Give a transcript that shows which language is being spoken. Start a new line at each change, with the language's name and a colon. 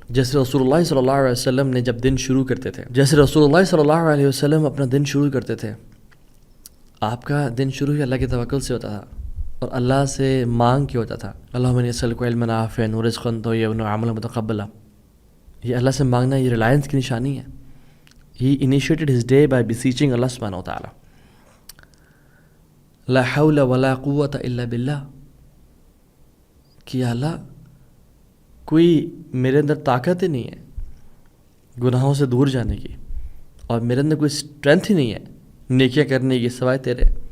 Urdu: جیسے رسول اللہ صلی اللہ علیہ وسلم نے جب دن شروع کرتے تھے, جیسے رسول اللہ صلی اللہ علیہ وسلم اپنا دن شروع کرتے تھے, آپ کا دن شروع ہی اللہ کے توکل سے ہوتا تھا اور اللہ سے مانگ کے ہوتا تھا.
Arabic: اللہم انی اسألک علما نافعا ورزقا طیبا وعملا متقبلا.
Urdu: یہ اللہ سے مانگنا یہ ریلائنس کی نشانی ہے.
English: He initiated his day by beseeching Allah subhanahu wa ta'ala.
Arabic: لا حول ولا قوة الا باللہ,
Urdu: کہ یا اللہ کوئی میرے اندر طاقت ہی نہیں ہے گناہوں سے دور جانے کی, اور میرے اندر کوئی اسٹرینتھ ہی نہیں ہے نیکیاں کرنے کی سوائے تیرے.